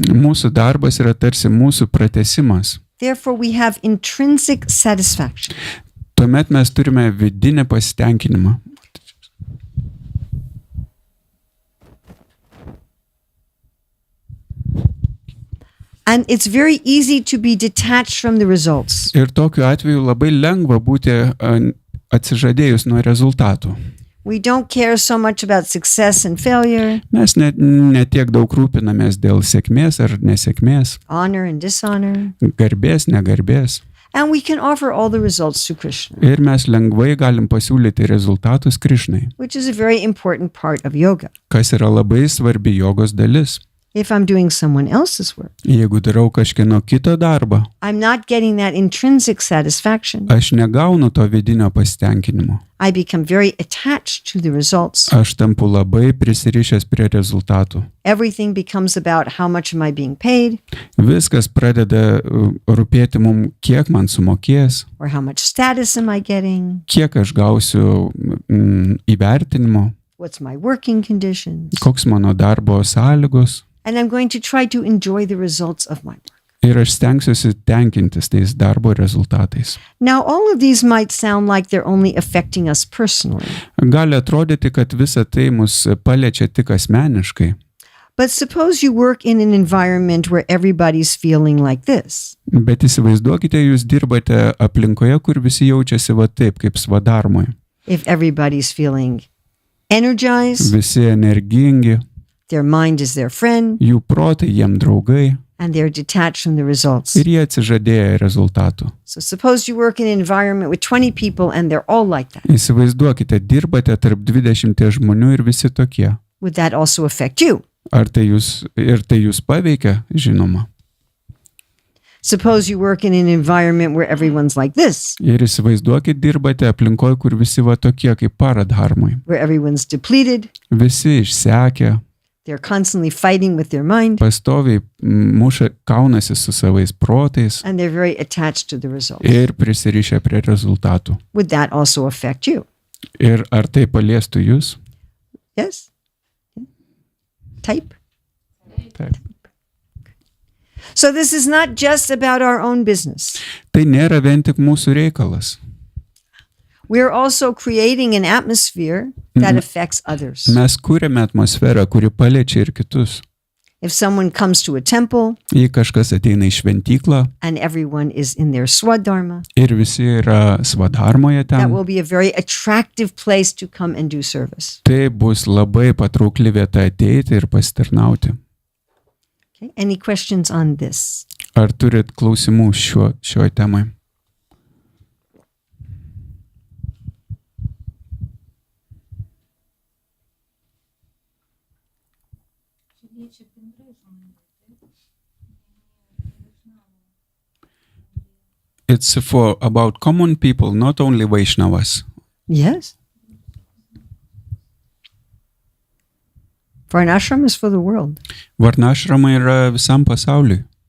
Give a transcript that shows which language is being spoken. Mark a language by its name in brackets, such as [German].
[Lithuanian] mūsų darbas yra tarsi mūsų pratesimas. [English] Therefore, we have intrinsic satisfaction. [Lithuanian] Tuomet mes turime vidinį pasitenkinimą. [English] And it's very easy to be detached from the results. [Lithuanian] Ir tokiu atveju labai lengva būti atsižadėjus nuo rezultatų. [English] We don't care so much about success and failure, [Lithuanian] Mes netiek daug rūpinamės dėl sėkmės ar nesėkmės, [English] honor and dishonor, [Lithuanian] garbės, negarbės. [English] and we can offer all the results to Krishna, [Lithuanian] Ir mes lengvai galim pasiūlyti rezultatus Krišnai, [English] which is a very important part of yoga. [Lithuanian] kas yra labai svarbi jogos dalis. [English] If I'm doing someone else's work, [Lithuanian] Jeigu darau kažkieno kito darbą, [English] I'm not getting that intrinsic satisfaction. [Lithuanian] aš negaunu to vidinio pasitenkinimo. [English] I become very attached to the results. [Lithuanian] Aš tampu labai prisirišęs prie rezultatų. [English] Everything becomes about how much am I being paid, [Lithuanian] Viskas pradeda rūpėti mums, kiek man sumokės, [English] or how much status am I getting, [Lithuanian] kiek aš gausiu įvertinimo, [English] what's my working conditions. [Lithuanian] koks mano darbo sąlygos. [English] And I'm going to try to enjoy the results of my work. [Lithuanian] Ir aš stengsiuosi tenkintis tais darbo rezultatais. [English] Now, all of these might sound like they're only affecting us personally. [Lithuanian] Gali atrodyti, kad visa tai mus paliečia tik asmeniškai. [English] But suppose you work in an environment where everybody's feeling like this. [Lithuanian] Bet įsivaizduokite, jūs dirbate aplinkoje, kur visi jaučiasi va taip, kaip svadarmoj. [English] If everybody's feeling energized, [Lithuanian] Visi energingi, [English] their mind is their friend, [Lithuanian] jų protai jiem draugai [English] and they're detached from the results. [Lithuanian] ir jie atsižadėję rezultatų. [English] So suppose you work in an environment with 20 people and they're all like that. [Lithuanian] Įsivaizduokite, dirbate tarp 20 žmonių ir visi tokie. [English] Would that also affect you? [Lithuanian] Ar tai jūs paveikia? Žinoma. [English] Suppose you work in an environment where everyone's like this, [Lithuanian] Ir įsivaizduokit, dirbate aplinkoje, kur visi va tokie kaip paradharmai. [English] where everyone's depleted, [Lithuanian] Visi išsekę, [English] they're constantly fighting with their mind, [Lithuanian] pastoviai kaunasi su savais protais [English] and they're very attached to the results. [Lithuanian] ir prisirišę prie rezultatų. [English] Would that also affect you? [Lithuanian] Ir ar tai paliestų jūs? [English] Yes? Type? [Lithuanian] Taip. [English] So this is not just about our own business. [Lithuanian] Tai nėra vien tik mūsų reikalas. [English] We're also creating an atmosphere that affects others. [Lithuanian] Mes kūrėme atmosferą, kuri paliečia ir kitus. [English] If someone comes to a temple [Lithuanian] Jei kažkas ateina į šventyklą [English] and everyone is in their swadharma, [Lithuanian] ir visi yra svadharmoje [English] that [Lithuanian] ten, [English] will be a very attractive place to come and do service. [Lithuanian] tai bus labai patraukli vieta ateiti ir pasitarnauti. [English] Okay? Any questions on this? [Lithuanian] Ar turit klausimų šioj temai? [English] It's for about common people, not only Vaishnavas. Yes. For an ashram is for the world. [Lithuanian] Varnashramai yra visam pasauliui.